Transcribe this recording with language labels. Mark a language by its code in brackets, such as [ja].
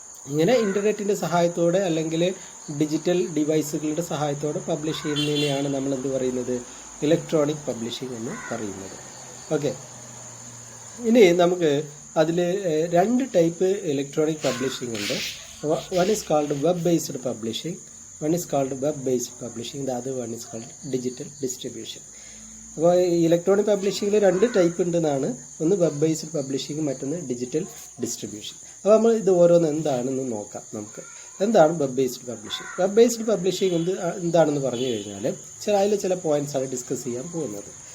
[ml] ഇങ്ങനെ ഇൻ്റർനെറ്റിൻ്റെ സഹായത്തോടെ അല്ലെങ്കിൽ ഡിജിറ്റൽ ഡിവൈസുകളുടെ സഹായത്തോടെ പബ്ലിഷ് ചെയ്യുന്നതിനെയാണ് നമ്മൾ എന്ത് പറയുന്നത്, ഇലക്ട്രോണിക് പബ്ലിഷിംഗ് എന്ന് പറയുന്നത്. ഓക്കെ, ഇനി നമുക്ക് അതിൽ രണ്ട് ടൈപ്പ് ഇലക്ട്രോണിക് പബ്ലിഷിംഗ് ഉണ്ട്. [en] One is called web-based publishing. The other one is called digital distribution. [ml] അപ്പോൾ ഇലക്ട്രോണിക് പബ്ലിഷിങ്ങിൽ രണ്ട് ടൈപ്പ് ഉണ്ടെന്നാണ്. ഒന്ന് വെബ് ബേസ്ഡ് പബ്ലിഷിംഗ്, മറ്റൊന്ന് ഡിജിറ്റൽ ഡിസ്ട്രിബ്യൂഷൻ. അപ്പോൾ നമ്മൾ ഇത് ഓരോന്ന് എന്താണെന്ന് നോക്കാം. നമുക്ക് എന്താണ് web based publishing? Web based publishing എന്താണെന്ന് പറഞ്ഞു കഴിഞ്ഞാൽ അതിൽ ചില പോയിന്റ്സാണ് ഡിസ്കസ് ചെയ്യാൻ പോകുന്നത്.